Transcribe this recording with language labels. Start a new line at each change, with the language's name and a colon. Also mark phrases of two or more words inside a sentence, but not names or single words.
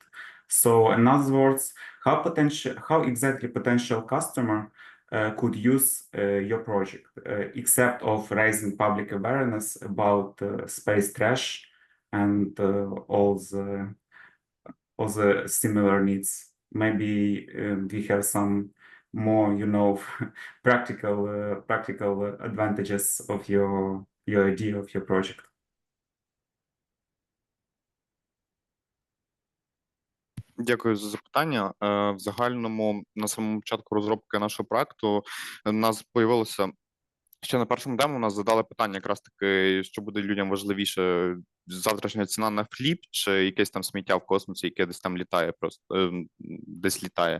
English: So in other words, how exactly potential customer could use your project, except of raising public awareness about space trash and all the similar needs. Maybe we have some more, practical advantages of your idea of your project.
Ukrainian: Дякую за запитання. В загальному, на самому початку розробки нашого проекту, у нас появилося ще на першому демо, у нас задали питання якраз таки, що буде людям важливіше, завтрашня ціна на хліб чи якесь там сміття в космосі, яке десь там літає, просто десь літає.